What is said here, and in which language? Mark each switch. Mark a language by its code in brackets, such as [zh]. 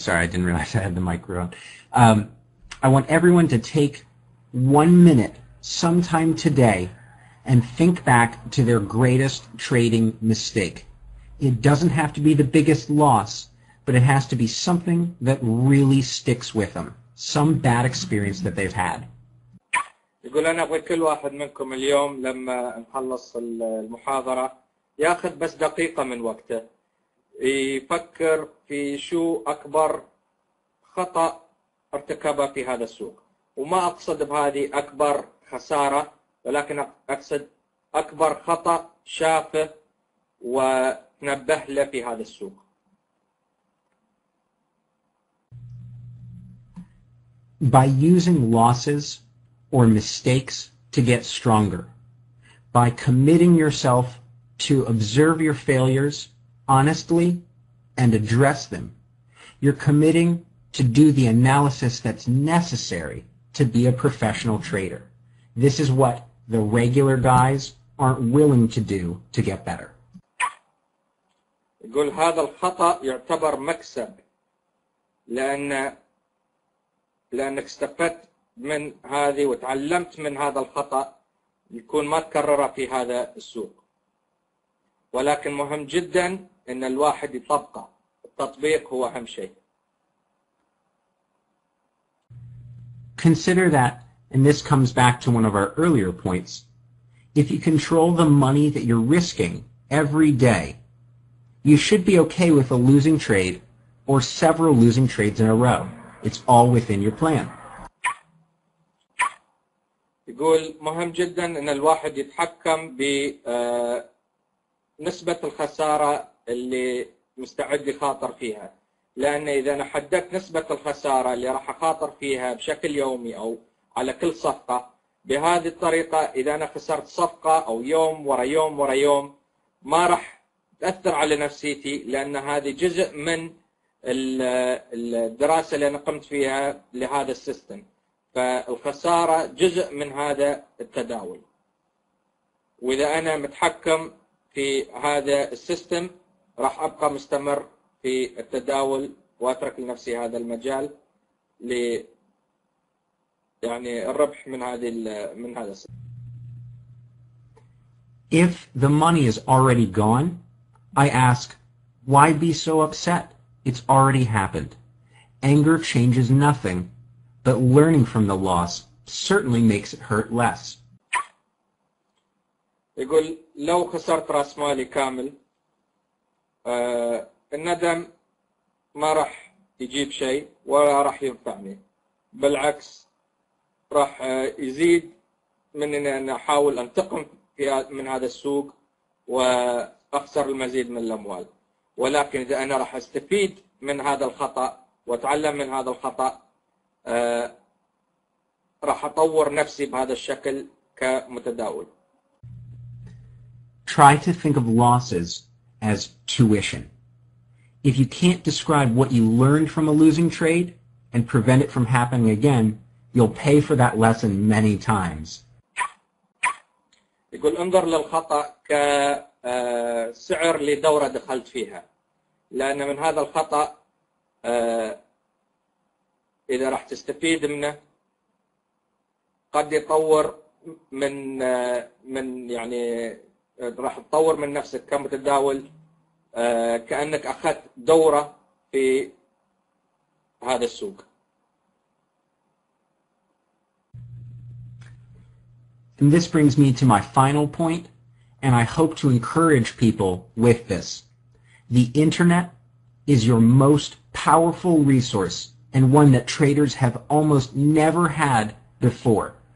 [en] Sorry, I didn't realize I had the microphone. I want everyone to take 1 minute sometime today and think back to their greatest trading mistake. It doesn't have to be the biggest loss, but it has to be something that really sticks with them, some bad experience that they've had. [ar] يقول أنا أبغى كل واحد منكم اليوم لما نخلص المحاضرة ياخذ بس دقيقة من وقته يفكر في شو أكبر خطأ ارتكبه في هذا السوق، وما أقصد بهذه أكبر خسارة، ولكن أقصد أكبر خطأ شافه ونبه له في هذا السوق. [en] By using losses or mistakes to get stronger, by committing yourself to observe your failures honestly and address them, you're committing to do the analysis that's necessary to be a professional trader. This is what the regular guys aren't willing to do to get better. [ar] يقول هذا الخطأ يعتبر مكسب لأنك استفدت من هذه وتعلمت من هذا الخطأ يكون ما تكرره في هذا السوق، ولكن مهم جدا أن الواحد يطبقه. التطبيق هو أهم شيء. [en] Consider that, and this comes back to one of our earlier points, if you control the money that you're risking every day, you should be okay with a losing trade or several losing trades in a row. It's all within your plan. [ar] يقول مهم جدا أن الواحد يتحكم بنسبة الخسارة اللي مستعد يخاطر فيها، لأن إذا أنا حددت نسبة الخسارة اللي راح أخاطر فيها بشكل يومي أو على كل صفقة، بهذه الطريقة إذا أنا خسرت صفقة أو يوم ورا يوم ورا يوم ما راح تأثر على نفسيتي، لأن هذه جزء من الدراسة اللي أنا قمت فيها لهذا السيستم، فالخسارة جزء من هذا التداول. وإذا أنا متحكم في هذا السيستم راح أبقى مستمر في التداول وأترك لنفسي هذا المجال يعني الربح من هذا السيستم. [en] If the money is already gone, I ask, why be so upset? It's already happened. Anger changes nothing, but learning from the loss certainly makes it hurt less. [ar] يقول لو خسرت رأس مالي كامل الندم ما راح يجيب شيء ولا راح ينفعني، بالعكس راح يزيد من أن أنا أحاول أنتقم من هذا السوق وأخسر المزيد من الأموال. ولكن إذا أنا راح أستفيد من هذا الخطأ وأتعلم من هذا الخطأ راح أطور نفسي بهذا الشكل كمتداول. [en] Try to think of losses as tuition. If you can't describe what you learned from a losing trade and prevent it from happening again, you'll pay for that lesson many times. [ar] يقول انظر للخطأ كسعر لدورة دخلت فيها، لأن من هذا الخطأ إذا راح تستفيد منه قد يطور من يعني راح تطور من نفسك كمتداول كأنك أخذت دورة في هذا السوق. [en] And this brings me to my final point, and I hope to encourage people with this. The internet is your most powerful resource and one that traders have almost never had before.